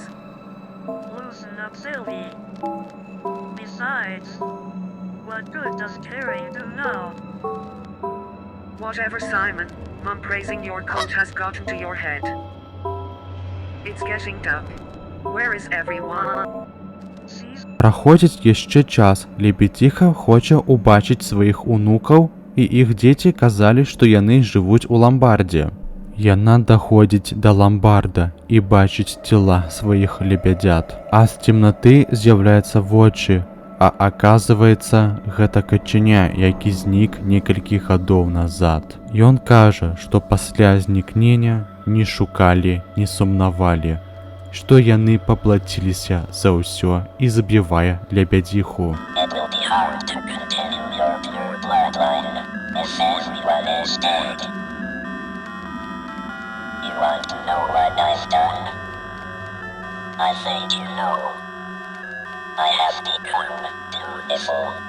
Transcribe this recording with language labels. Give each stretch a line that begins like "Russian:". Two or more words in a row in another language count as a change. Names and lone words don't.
English: Loosen up, Sylvie. Besides, what good does caring do now? Whatever, Simon. Mum praising your coat has gotten to your head. It's getting dark. Where is everyone?
Belarusian: Праходзіць яшчэ час. Лебедзіха хоча ўбачыць сваіх унукаў, і іх дзеці казалі, што яны жывуць у ламбардзе. Яна даходзіць да ламбарда і бачыць цела сваіх лебядзят. А з цемнаты з'яўляецца вочы, а аказваецца, гэта качаня, які знік некалькі гадоў назад. Ён кажа, што пасля знікнення не шукалі, не сумнавалі, што яны паплаціліся за ўсё і забівае лебядзіху.
English: Want to know what I've done? I think you know. I have become beautiful.